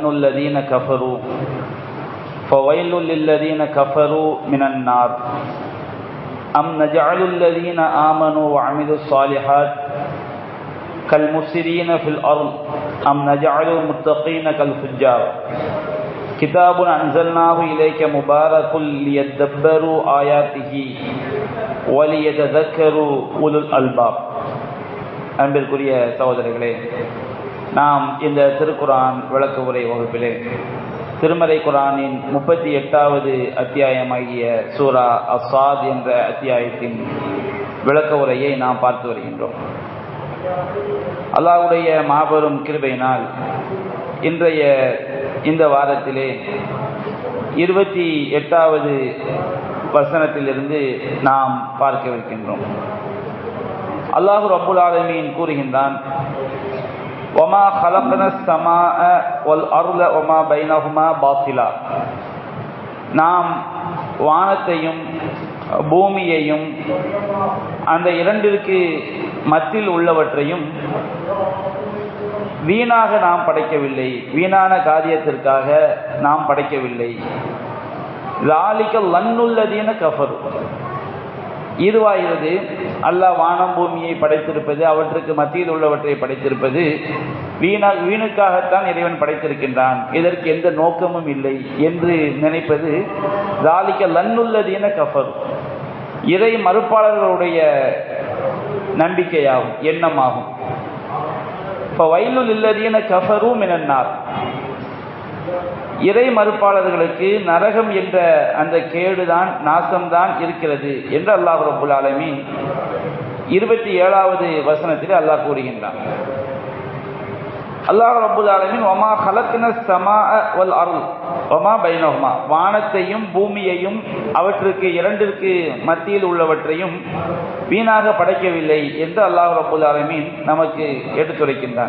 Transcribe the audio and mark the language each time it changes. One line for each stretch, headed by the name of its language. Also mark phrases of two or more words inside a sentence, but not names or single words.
Arabic: الذين كفروا فويل للذين كفروا من النار أم نجعل الذين آمنوا وعملوا الصالحات كالمفسدين في الأرض أم نجعل المتقين كالفجار كتاب أنزلناه إليك مبارك ليدبروا آياته وليتذكروا أولو الألباب.
Tamil: அன்பிற்குரிய சகோதரர்களே, நாம் இந்த திருக்குரான் விளக்க உரை வகுப்பிலே திருமறை குரானின் 38வது அத்தியாயமாகிய சூரா அஸ்ஸாத் என்ற அத்தியாயத்தின் விளக்க உரையை நாம் பார்த்து வருகின்றோம். அல்லாஹ்வுடைய மாபெரும் கிருபையினால் இன்றைய இந்த வாரத்திலே 28வது வசனத்திலிருந்து நாம் பார்க்கவிருக்கின்றோம். அல்லாஹ்
Arabic: رب العالمين
Tamil: கூறுகின்றான்,
Arabic: وَمَا خَلَقْنَا السَّمَاءَ وَالْأَرْضَ وَمَا بَيْنَهُمَا بَاطِلًا.
Tamil: நாம் வானத்தையும் பூமியையும் அந்த இரண்டிற்கு மத்தியில் உள்ளவற்றையும் வீணாக நாம் படைக்கவில்லை, வீணான காரியத்திற்காக நாம் படைக்கவில்லை.
Arabic: ذَلِكَ ظَنُّ الَّذِينَ كَفَرُوا.
Tamil: இதுவாகிறது அல்லாஹ் வானம் பூமியை படைத்திருப்பது, அவற்றுக்கு மத்தியில் உள்ளவற்றை படைத்திருப்பது வீணுக்காகத்தான் இறைவன் படைத்திருக்கின்றான், இதற்கு எந்த நோக்கமும் இல்லை என்று நினைப்பது
Arabic: ذَلِكَ ظَنُّ الَّذِينَ كَفَرُوا,
Tamil: இறை மறுப்பாளர்களுடைய நம்பிக்கையாகும், எண்ணமாகும்.
Arabic: فَوَيْلٌ لِلَّذِينَ كَفَرُوا مِنَ النَّارِ.
Tamil: இறை மறுப்பாளர்களுக்கு நரகம் என்ற அந்த கேடுதான், நாசம்தான் இருக்கிறது என்று அல்லாஹ்
Arabic: رب العالمين
Tamil: 27வது வசனத்தில் அல்லாஹ் கூறுகின்றான். அல்லாஹ்
Arabic: رب العالمين وما خلقنا السماء والأرض وما بينهما,
Tamil: வானத்தையும் பூமியையும் அவற்றுக்கு இரண்டிற்கு மத்தியில் உள்ளவற்றையும் வீணாக படைக்கவில்லை என்று அல்லாஹ்
Arabic: رب العالمين
Tamil: நமக்கு எடுத்துரைக்கின்றான்.